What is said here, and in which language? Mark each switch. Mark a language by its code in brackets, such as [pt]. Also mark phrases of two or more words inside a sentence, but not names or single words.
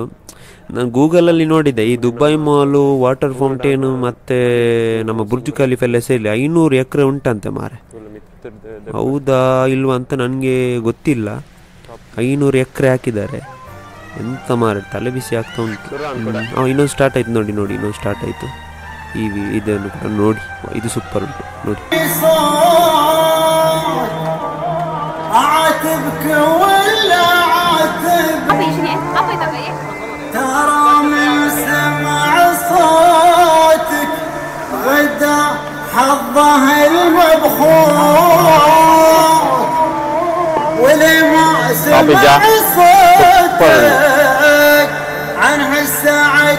[kn] ನಾನು ಗೂಗಲಲ್ಲಿ ನೋಡಿದ್ದೆ, ಈ ದುಬೈ ಮಾಲು, [en] water fountain [kn] ಮತ್ತು ನಮ್ಮ ಬುರ್ಜ್ ಖಲೀಫಾ ಎಲ್ಲ ಸೇರಿ 500 ಎಕರೆ ಉಂಟಂತೆ ಮಾರೆ. ಹೌದಾ ಇಲ್ವಾ ಅಂತ ನನಗೆ ಗೊತ್ತಿಲ್ಲ. 500 ಎಕರೆ ಹಾಕಿದ್ದಾರೆ. ಎಂತ ಮಾರೆ, ತಲೆ ಬಿಸಿ ಆಗ್ತಾ ಉಂಟು. ಇನ್ನೊಂದು ಸ್ಟಾರ್ಟ್ ಆಯ್ತು ನೋಡಿ, ಇನ್ನೊಂದು ಸ್ಟಾರ್ಟ್ ಆಯಿತು. ಇದನ್ನು ಕೂಡ ನೋಡಿ, ಇದು ಸೂಪರ್ ಉಂಟು ನೋಡಿ. [ar] ترى من سمع صوتك غدا حظه المبخور ولما سمع صوتك عن السعد